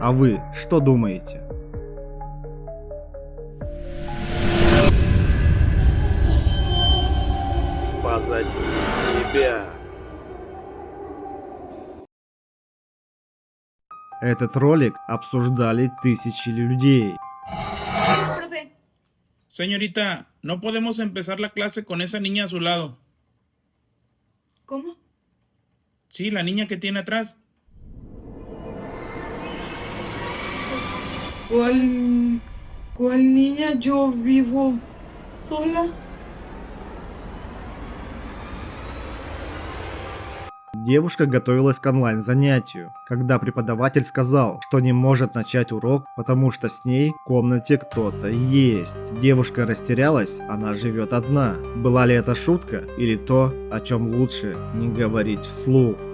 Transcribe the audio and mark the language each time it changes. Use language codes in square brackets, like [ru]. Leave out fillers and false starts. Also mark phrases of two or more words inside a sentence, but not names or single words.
[ru] А вы что думаете? Позади тебя. Этот ролик обсуждали тысячи людей. [es] Señorita, no podemos empezar la clase con esa niña a su lado. ¿Cómo? Sí, la niña que tiene atrás. ¿Cuál niña? Yo vivo sola. [ru] Девушка готовилась к онлайн-занятию, когда преподаватель сказал, что не может начать урок, потому что с ней в комнате кто-то есть. Девушка растерялась, она живет одна. Была ли это шутка или то, о чем лучше не говорить вслух?